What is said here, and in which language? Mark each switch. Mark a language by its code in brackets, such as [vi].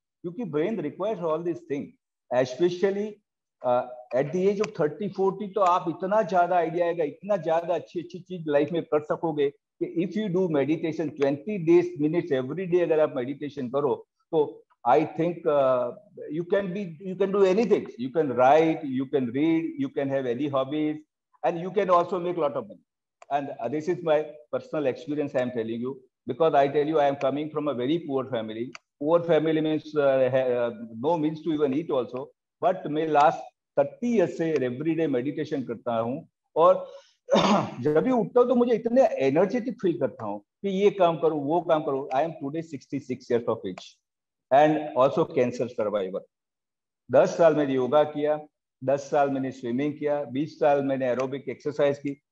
[hi] क्योंकि [en] brain requires all this thing, specially at the age of 30-40, [hi] तो आप इतना ज्यादा आइडिया आएगा, इतना ज्यादा अच्छी अच्छी चीज लाइफ में कर सकोगे कि [en] if you do meditation 20 minutes every day, [hi] अगर आप मेडिटेशन करो तो [en] I think you can do anything. You can write, you can read, you can have any hobbies, and you can also make a lot of money. And this is my personal experience I am telling you, because I tell you I am coming from a very poor family. Poor family means no means to even eat also. [hi] But मैं last 30 years से every day meditation करता हूँ, और जब भी उठता हूँ तो मुझे इतने एनर्जेटिक फील करता हूँ कि ये काम करूँ वो काम करूँ। [en] I am today 66 years of age and also cancer survivor. [hi] 10 साल मैंने योगा किया, 10 साल मैंने स्विमिंग किया, 20 साल मैंने एरोबिक एक्सरसाइज की।